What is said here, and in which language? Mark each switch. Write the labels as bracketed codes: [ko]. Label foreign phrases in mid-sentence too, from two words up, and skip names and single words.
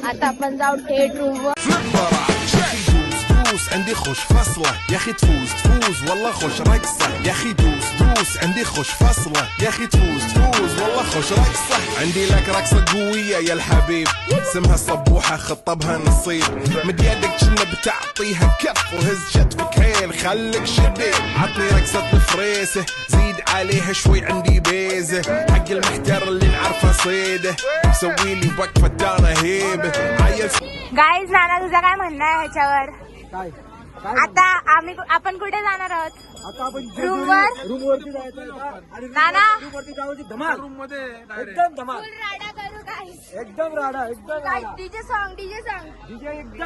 [mr] आता आपण जाऊ थेट रूमवर. [ar] عندي خوش فصلة يا اخي تفوز والله خوش رقصة يا اخي دوس عندي خوش فصلة يا اخي تفوز والله خوش رقصة عندي لك رقصة قوية يا الحبيب اسمها الصبوحة خطبها نصيب مد يدك كنا بتعطيها كف وهز شتفك هيل خليك شديد عطني رقصة الفريسة زيد عليها شوي عندي بيزة حق المحتار اللي نعرفه صيده سوي لي وقفة دانا هيبة عيل. [mr] गाईज नाना तुझं काय म्हणणं आहे ह्याच्यावर? आता आपण कुठे जाणार आहोत? आता आपण रूमवर रूमवरती जायचं आणि नाना रूमवरती जायची धमाल. रूम मध्ये एकदम धमाल. फुल राडा करू गाईज. एकदम राडा एकदम राडा. [en] DJ song [mr] डीजे एकदम